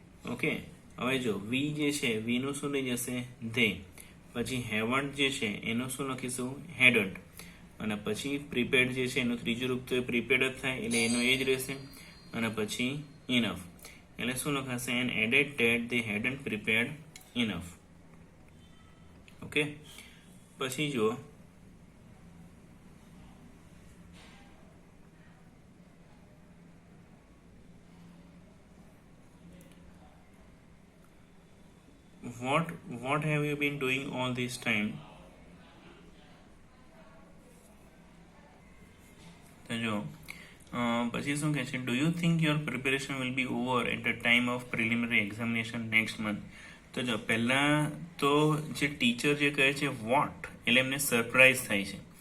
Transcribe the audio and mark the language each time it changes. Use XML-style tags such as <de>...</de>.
<gu>Okay, હવે જો વી જે છે વીનું શું થઈ જશે, ધે. પછી હેવન્ટ જે છે એનું શું લખીશું, હેડન્ટ. અને પછી પ્રિપેર્ડ જે છે એનું ત્રીજું રૂપ તો પ્રિપેર્ડ જ થાય એટલે એનું એ જ રહેશે. અને પછી ઇનફ એટલે શું લખાશે,</gu> <en>And added that they hadn't prepared enough.</en> <gu>ઓકે, પછી જુઓ,</gu> <en>what have you been doing all this time?</en> <gu>તો જો પછી શું કહે છે,</gu> <en>Do you think your preparation will be over at the time of preliminary examination next month.</en> <gu>તો જો પહેલાં તો જે ટીચર જે કહે છે વોટ એટલે એમને સરપ્રાઇઝ થાય છે.</gu>